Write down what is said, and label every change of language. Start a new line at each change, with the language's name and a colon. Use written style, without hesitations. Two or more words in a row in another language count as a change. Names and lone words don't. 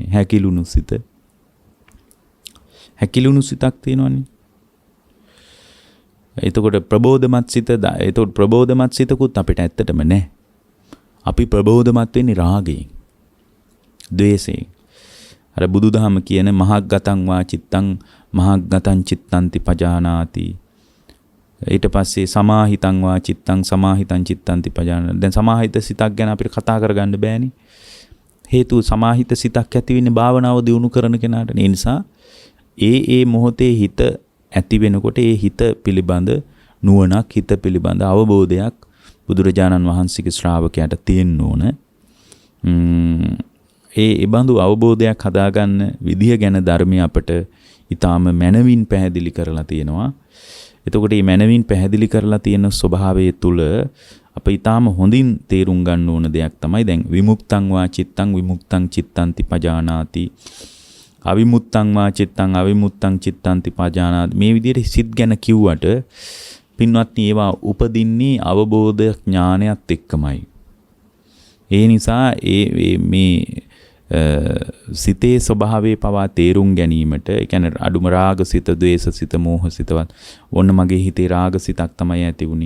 Sinhala: හැකිලුණු සිතක් තියෙනවනේ. එතකොට ප්‍රබෝධමත් සිතකුත් අපිට ඇත්තටම නැහැ. අපි ප්‍රබෝධමත් වෙන්නේ රාගයෙන්, ද්වේෂයෙන්. අර බුදුදහම කියන
Pali: මහග්ගතං වා චිත්තං මහග්ගතං චිත්තන්ති පජානාති.
Sinhala: ඊට පස්සේ
Pali: සමාහිතං වා චිත්තං සමාහිතං චිත්තන්ති පජානාති.
Sinhala: දැන් සමාහිත සිතක් ගැන අපිට කතා කරගන්න බෑනේ. හේතුව සමාහිත සිතක් ඇති වෙන්නේ භාවනාව දියුණු කරන කෙනාට. ඒ නිසා ඒ මොහොතේ හිත ඇති වෙනකොට ඒ හිත පිළිබඳ නුවණක්, හිත පිළිබඳ අවබෝධයක් බුදුරජාණන් වහන්සේගේ ශ්‍රාවකයාට තියෙන්න ඕන. ඒ බඳු අවබෝධයක් හදාගන්න විදිය ගැන ධර්මය අපට ඊටාම මනවින් පැහැදිලි කරලා තියෙනවා. එතකොට මේ මනවින් පැහැදිලි කරලා තියෙන ස්වභාවය තුළ අප ඊටාම හොඳින් තේරුම් ගන්න ඕන දෙයක් තමයි දැන්
Pali: විමුක්තං වා චිත්තං විමුක්තං චිත්තන්ති පජානාති. අවිමුත්තං වා චිත්තං අවිමුත්තං චිත්තන්ති පජානාති.
Sinhala: මේ විදිහට සිත් ගැන කිව්වට පින්වත්නි ඒවා උපදින්නේ අවබෝධ ඥානයත් එක්කමයි. ඒ නිසා මේ සිතේ ස්වභාවය පවා තේරුම් ගැනීමට, ඒ කියන්නේ අඩුම රාගසිත, ද්වේෂසිත, මෝහසිතවත් ඔන්න මගේ හිතේ රාගසිතක් තමයි ඇති වුනේ.